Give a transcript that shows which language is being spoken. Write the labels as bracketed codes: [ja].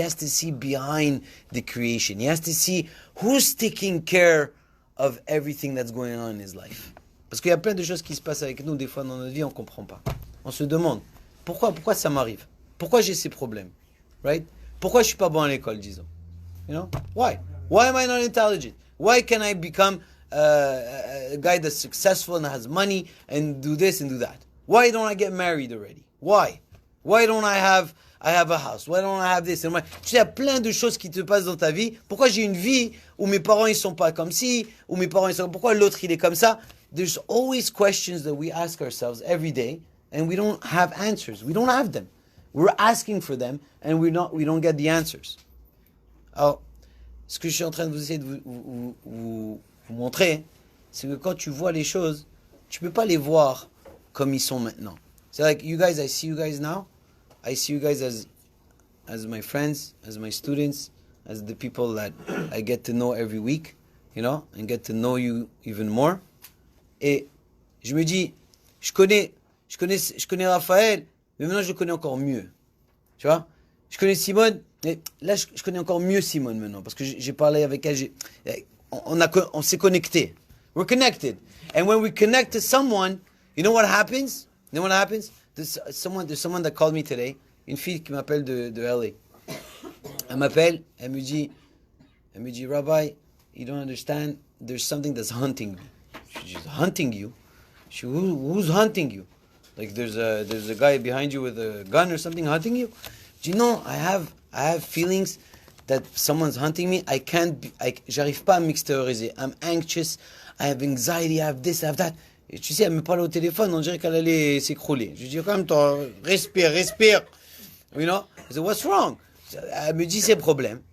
[en] He has to see behind the creation. He has to see who's taking care of everything that's going on in his life. [fr] Parce qu'il y a plein de choses qui se passent avec nous, des fois dans notre vie, on ne comprend pas. On se demande, pourquoi ça m'arrive? Pourquoi j'ai ces problèmes? [en] Right? [fr] Pourquoi je ne suis pas bon à l'école, disons? [en] You know? Why? Why am I not intelligent? Why can I become a guy that's successful and has money and do this and do that? Why don't I get married already? Why? Why don't I have a house? Why don't I have this? [fr] Tu sais, il y a plein de choses qui te passent dans ta vie. Pourquoi j'ai une vie où mes parents ils sont pas comme ci, où mes parents ils sont pourquoi l'autre il est comme ça? [en] There's always questions that we ask ourselves every day and we don't have answers. We don't have them. We're asking for them and we don't get the answers. [fr] Alors, ce que je suis en train de vous essayer de vous montrer, c'est que quand tu vois les choses, tu peux pas les voir comme ils sont maintenant. C'est [en] like you guys, I see you guys now. I see you guys as my friends, as my students, as the people that I get to know every week, you know, and get to know you even more. [fr] Et je me dis, je connais Raphaël, mais maintenant je le connais encore mieux. Tu vois? Je connais Simone, mais là je connais encore mieux Simone maintenant, parce que j'ai parlé avec elle, on s'est connecté. [en] We're connected. And when we connect to someone, you know what happens? You know what happens? There's someone that called me today, [fr] une fille qui m'appelle de LA. Elle m'appelle, elle me dit, [en] Rabbi, you don't understand, there's something that's hunting me. She's hunting you? Who's hunting you? Like there's a guy behind you with a gun or something hunting you? Do you know, I have feelings that someone's hunting me. [fr] J'arrive pas à m'extérioriser. [en] I'm anxious, I have anxiety, I have this, I have that. [fr] Et tu sais, elle me parle au téléphone, on dirait qu'elle allait s'écrouler. Je lui dis, quand même, toi, respire. [en] You know? I said, what's wrong? [fr] Elle me dit ses problèmes.